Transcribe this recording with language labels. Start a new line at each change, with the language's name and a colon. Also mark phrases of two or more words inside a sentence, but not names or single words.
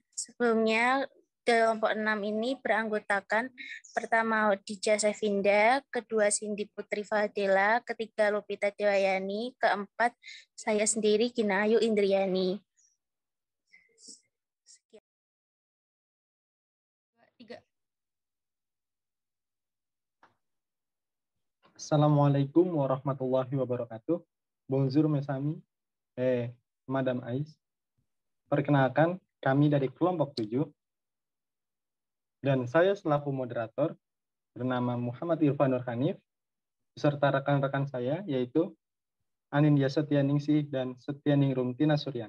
Indonesian: Sebelumnya, kelompok 6 ini beranggotakan pertama Dija Sevinda, kedua Cindy Putri Fadela, ketiga Lupita Dewayani, keempat saya sendiri Gina Ayu Indriani.
Arabic: السلام عليكم ورحمة الله وبركاته.
French: Bonjour mes amis, Madame Ais.
Indonesian: Perkenalkan, kami dari kelompok 7. Dan saya selaku moderator bernama Muhammad Irfan Nur Hanif, beserta rekan-rekan saya yaitu Anindya Setianingsih dan Setianingrum Tina Suryan.